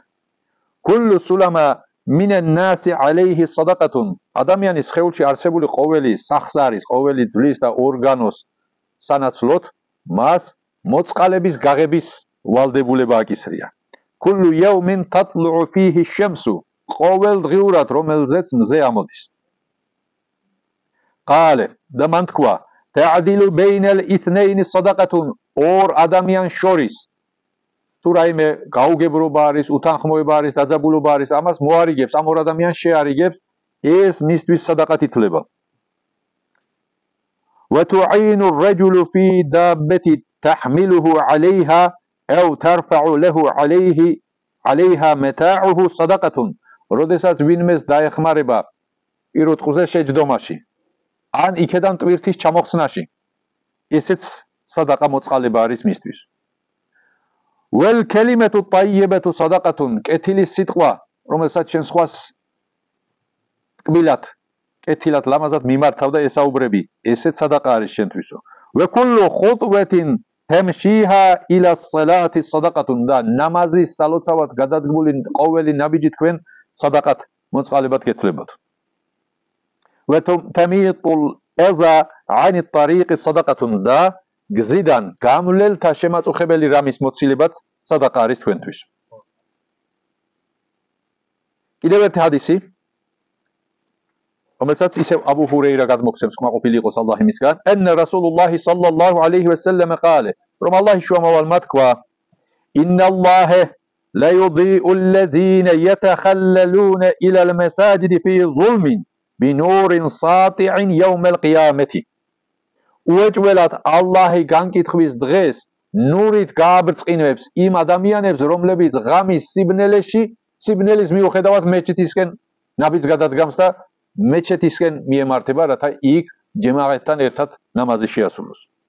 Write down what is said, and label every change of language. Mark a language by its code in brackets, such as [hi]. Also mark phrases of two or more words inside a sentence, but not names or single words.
[ar] كل سلامى من الناس عليه صدقة, [ka] ადამიანის სხეულში არსებული ყოველი სახსარის, ყოველი ძვლის და ორგანოს სანაცვლოდ მას მოწყალების გაღების ვალდებულება აკისრია. [ar] كل يوم تطلع فيه الشمس, [ka] ყოველდღიურად რომელზეც მზე ამოდის. ყალე და მან თქვა, [ar] تعدل بين الاثنين صدقة [ka] ორ ადამიანს შორის თუ რაიმე გაუგებრობა არის, უთანხმოება არის, დაძაბულობა არის, ამას მოარიგებს, ამ ორ ადამიანს შეარიგებს, ეს მისთვის სადაყად ითვლება. [ar] وتعين الرجل في دابة تحمله عليها أو ترفع له عليها متاعه صدقة. [ka] როდესაც ვინმეს დაეხმარება პირუტყუზე შეჯდომაში ან იქედან ტვირთის ჩამოხსნაში, ესეც სადაყა მოწყალება არის მისთვის. [ar] والكلمة الطيبة صدقة, [ka] კეთილის სიტყვა, რომელსაც შენ სხვას ტკბილად, კეთილად, ლამაზად მიმართავ და ესაუბრები, ესეც სადაყა არის შენთვისო. [ar] وكل خطوة تمشيها إلى الصلاة صدقة, [ka] და ნამაზის სალოცავად გადადგმული ყოველი ნაბიჯი თქვენ სადაყად მოწყალებად გეთვლებათ. [ar] وتميط الأذى عن الطريق صدقة, [ka] და გზიდან გამლელთა შემაწუხებელი რამის მოცილებაც სადაყა არის თქვენთვის. კიდევ ერთი ჰადისი, რომელსაც ისევ აბუ ჰურეირა გადმოგცემს, კმაყოფილი იყოს ალლაჰი მისგან, [ar] أن رسول الله صلى الله عليه وسلم قال, [ka] რომ ალლაჰი შუამავალმა თქვა, [ar] إن الله لا يضيء الذين يتخللون إلى المساجد في ظلم بنور ساطع يوم القيامة. [ka] უეჭველად ალლაჰი განკითხვის დღეს ნურით გააბრწყინებს იმ ადამიანებს, რომლებიც ღამის სიბნელის მიუხედავად მეჩეთისკენ ნაბიჯს გადადგამს და მეჩეთისკენ მიემართება, რათა იქ ჯემაათთან ერთად ნამაზი შეასრულოს.